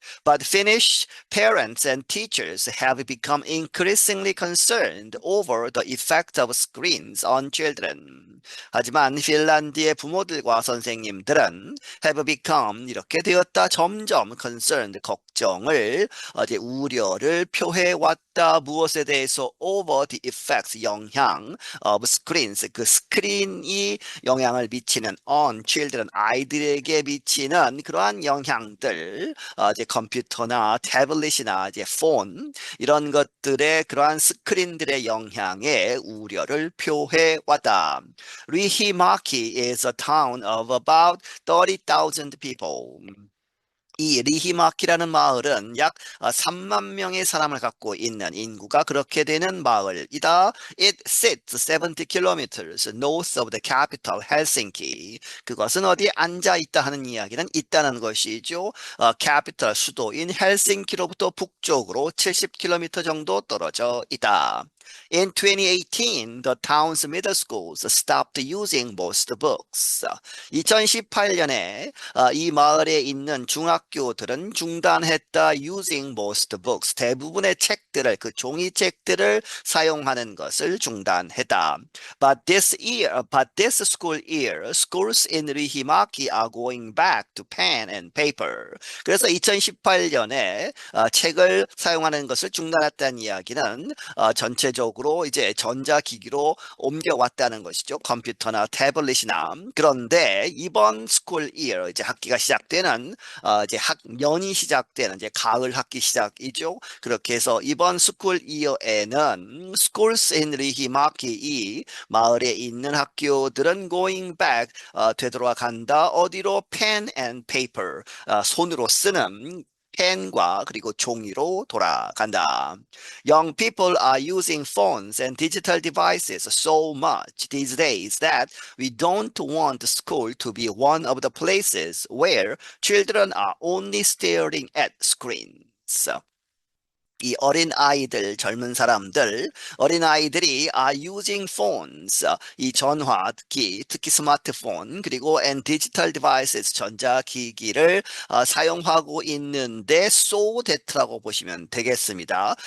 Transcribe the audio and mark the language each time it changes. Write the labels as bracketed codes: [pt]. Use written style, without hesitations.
[en] But Finnish parents and teachers have become increasingly concerned over the effect of screens on children. [ko] 하지만 핀란드의 부모들과 선생님들은 [en] have become [ko] 이렇게 되었다 점점 concerned 걱정을 이제 우려를 표해 왔다 무엇에 대해서 [en] over the effects [ko] 영향 [en] of screens [ko] 그 스크린이 영향을 미치는 [en] on children [ko] 아이들에게 미치는 그러한 영향들 이제 컴퓨터나 태블릿이나 이제 폰 이런 것들의 그러한 스크린들의 영향에 우려를 표해 왔다. [en] 리히마키 is a town of about 30,000 people. [ko] 이 리히마키라는 마을은 약 3만 명의 사람을 갖고 있는 인구가 그렇게 되는 마을이다. [en] It sits 70 kilometers north of the capital Helsinki. [ko] 그것은 어디에 앉아 있다 하는 이야기는 있다는 것이죠. capital 수도인 헬싱키로부터 북쪽으로 70km 정도 떨어져 있다. [en] In 2018, the town's middle schools stopped using most books. [ko] 2018년에 이 마을에 있는 중학교들은 중단했다. [en] using most books. [ko] 대부분의 책들을 그 종이책들을 사용하는 것을 중단했다. [en] But this school year, schools in Riihimäki are going back to pen and paper. [ko] 그래서 2018년에 책을 사용하는 것을 중단했다는 이야기는 전체 대대적으로 이제 전자기기로 옮겨왔다는 것이죠. 컴퓨터나 태블릿이나. 그런데 이번 스쿨 이어 이제 학기가 시작되는 이제 학년이 시작되는 이제 가을 학기 시작이죠. 그렇게 해서 이번 스쿨 이어에는 [en] schools in [ko] 리히마키 이 마을에 있는 학교들은 [en] going back [ko] 되돌아간다. 어디로? [en] pen and paper [ko] 손으로 쓰는 펜과 그리고 종이로 돌아간다. [en] Young people are using phones and digital devices so much these days that we don't want school to be one of the places where children are only staring at screens. [ko] 이 어린 아이들, 젊은 사람들, 어린 아이들이 [en] are using phones, [ko] 이 전화기, 특히 스마트폰, 그리고 [en] and digital devices, [ko] 전자기기를 사용하고 있는데 so that라고 보시면 되겠습니다.